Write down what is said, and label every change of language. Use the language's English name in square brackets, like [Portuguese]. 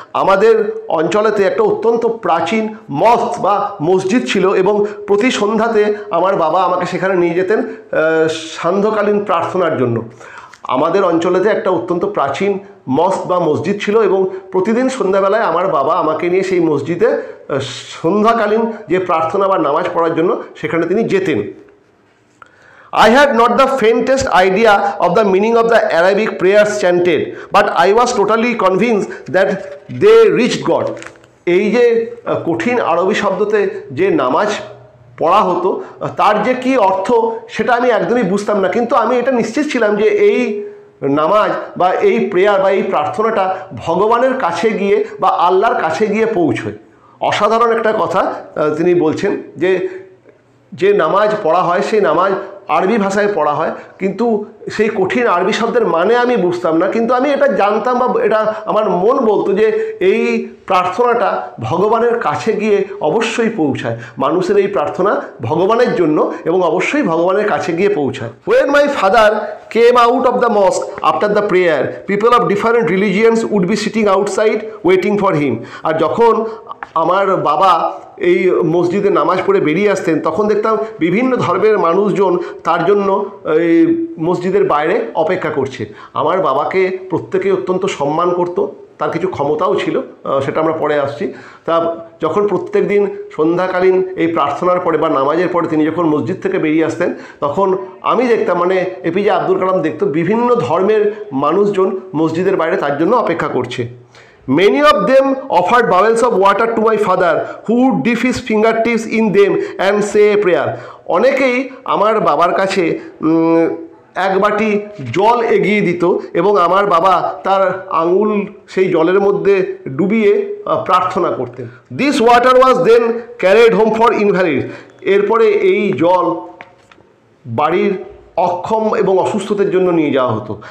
[Bangla] আমাদের অঞ্চলেতে একটা অত্যন্ত প্রাচীন মস্ক বা মসজিদ ছিল এবং প্রতি সন্ধ্যাতে আমার বাবা আমাকে সেখানে নিয়ে যেতেন সান্ধ্যকালীন প্রার্থনার জন্য। আমাদের অঞ্চলেতে একটা অত্যন্ত প্রাচীন মস্ক বা মসজিদ ছিল এবং প্রতিদিন সন্ধ্যাবেলায় আমার বাবা আমাকে নিয়ে সেই মসজিদে সন্ধ্যাকালীন যে প্রার্থনা বা নামাজ পড়ার জন্য সেখানে তিনি যেতেন। [English] I had not the faintest idea of the meaning of the Arabic prayers chanted, but I was totally convinced that they reached God. [Bangla] এই যে কঠিন আরবি শব্দতে যে নামাজ পড়া হতো তার যে কি অর্থ সেটা আমি একদমই বুঝতাম না, কিন্তু আমি এটা নিশ্চিত ছিলাম যে এই নামাজ বা এই প্রেয়ার বা এই প্রার্থনাটা ভগবানের কাছে গিয়ে বা আল্লাহর কাছে গিয়ে পৌঁছয়। অসাধারণ একটা কথা তিনি বলছেন যে নামাজ পড়া হয় সেই নামাজ আরবি ভাষায় পড়া হয়, কিন্তু সেই কঠিন আরবি শব্দের মানে আমি বুঝতাম না, কিন্তু আমি এটা জানতাম বা এটা আমার মন বলতো যে এই প্রার্থনাটা ভগবানের কাছে গিয়ে অবশ্যই পৌঁছায়। মানুষের এই প্রার্থনা ভগবানের জন্য এবং অবশ্যই ভগবানের কাছে গিয়ে পৌঁছায়। [English] When my father came out of the mosque after the prayer, people of different religions would be sitting outside waiting for him. [Bangla] আর যখন আমার বাবা এই মসজিদে নামাজ পড়ে বেরিয়ে আসতেন তখন দেখতাম বিভিন্ন ধর্মের মানুষজন তার জন্য এই মসজিদের বাইরে অপেক্ষা করছে। আমার বাবাকে প্রত্যেকে অত্যন্ত সম্মান করত, তার কিছু ক্ষমতাও ছিল, সেটা আমরা পরে আসছি। তা যখন প্রত্যেক দিন সন্ধ্যাকালীন এই প্রার্থনার পরে বা নামাজের পরে তিনি যখন মসজিদ থেকে বেরিয়ে আসতেন তখন আমি দেখতাম, মানে এপিজে আব্দুল কালাম দেখতো বিভিন্ন ধর্মের মানুষজন মসজিদের বাইরে তার জন্য অপেক্ষা করছে। [English] Many of them offered bowls of water to my father, who would dip his fingertips in them and say a prayer. [Bangla] অনেকেই আমার বাবার কাছে এক বাটি জল এগিয়ে দিত এবং আমার বাবা তার আঙুল সেই জলের মধ্যে ডুবিয়ে প্রার্থনা করতেন। [English] This water was then carried home for invalid. [Bangla] এরপরে এই জল বাড়ির অক্ষম এবং অসুস্থতার জন্য নিয়ে যাওয়া হতো।